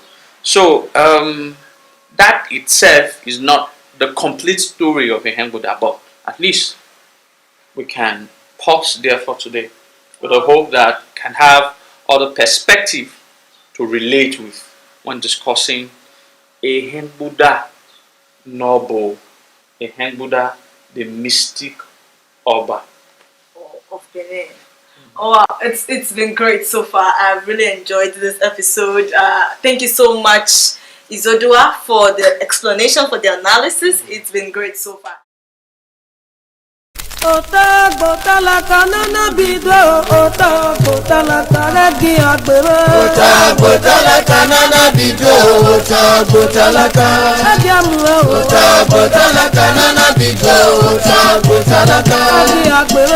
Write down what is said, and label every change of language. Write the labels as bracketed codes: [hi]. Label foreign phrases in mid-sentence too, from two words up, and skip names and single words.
[en] So that itself is not the complete story of Ehengbuda, but at least we can pause there for today with a hope that can have other perspective to relate with when discussing Ehengbuda Noble, Ehengbuda the mystic Oba of Benin. Oh, wow. It's been great so far. I've really enjoyed this episode. Thank you so much, Izodua, for the explanation, for the analysis. It's been great so far. [bin] Ota botala kanana bido, ota botala karegi agbero. Ota botala kanana bido, ota botala karegi agbero. Ota botala kanana bido, ota botala karegi agbero.